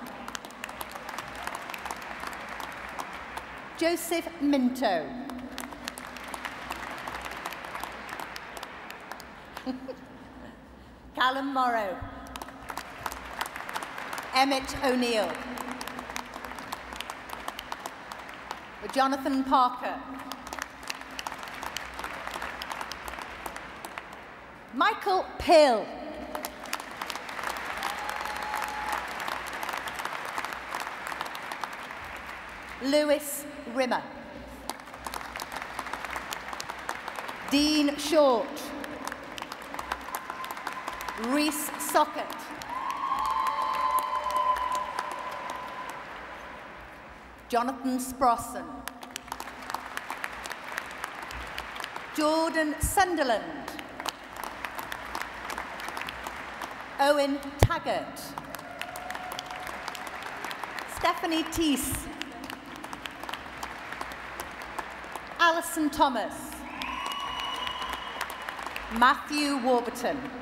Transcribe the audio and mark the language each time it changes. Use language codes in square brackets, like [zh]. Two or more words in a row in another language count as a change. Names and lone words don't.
[en] Joseph Minto. Callum Morrow. Emmett O'Neill. Jonathan Parker. Michael Pill. Lewis Rimmer. Dean Short. Reese Socket. Jonathan Sprosson. Jordan Sunderland. Owen Taggart. Stephanie Teese. Alison Thomas. Matthew Warburton.